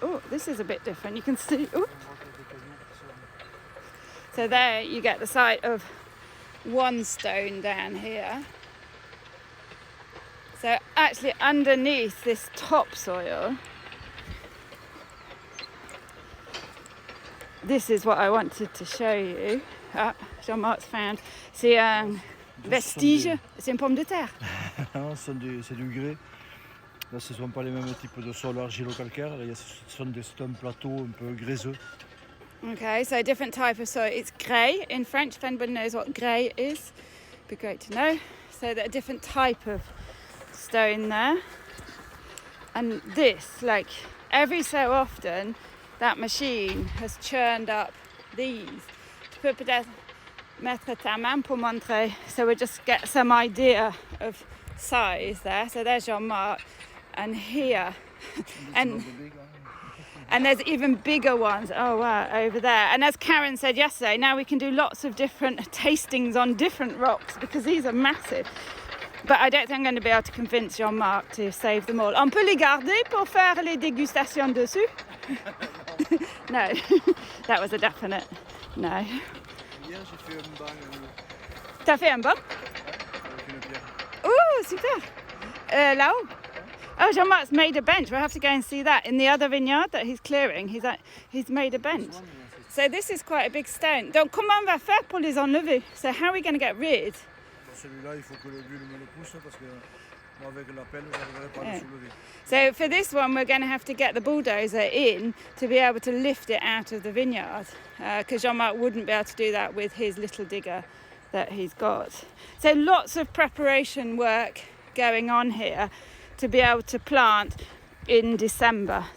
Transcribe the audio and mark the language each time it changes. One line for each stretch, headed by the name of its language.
English: Oh, this is a bit different. You can see, So there you get the sight of one stone down here. So actually underneath this topsoil, this is what I wanted to show you. Jean-Marc's found.
French: C'est un vestige, c'est une pomme de terre. C'est du grès. Là, ce ne sont pas les mêmes types de sols argilo-calcaires. Là, c'est un plateau un peu gréseux.
English: Okay, so different type of soil. It's grey in French. If anybody knows what grey is, it'd be great to know. So that a different type of stone there. And this, like every so often, that machine has churned up these.
French: Tu peux peut-être mettre ta main pour montrer,
English: so we just get some idea of size there. So there's Jean-Marc, and here, and there's even bigger ones. Oh wow, over there. And as Karen said yesterday, now we can do lots of different tastings on different rocks because these are massive. But I don't think I'm going to be able to convince Jean-Marc to save them all.
French: On peut les garder pour faire les dégustations dessus?
English: No, that was a definite no.
French: Hier, j'ai fait un banc. T'as fait un banc? Avec une pierre. Oh, super. Là-haut?
English: Oh, Jean-Marc's made a bench. We'll have to go and see that. In the other vineyard that he's clearing, he's made a bench. So this is quite a big stone.
French: Donc, comment on va faire pour les enlever?
English: So how are we going to get rid?
French: Celui-là, il faut que le bulle me le pousse parce que moi, avec la pelle, je n'arriverai pas à le soulever.
English: So for this one, we're going to have to get the bulldozer in to be able to lift it out of the vineyard because Jean-Marc wouldn't be able to do that with his little digger that he's got. So lots of preparation work going on here to be able to plant in December.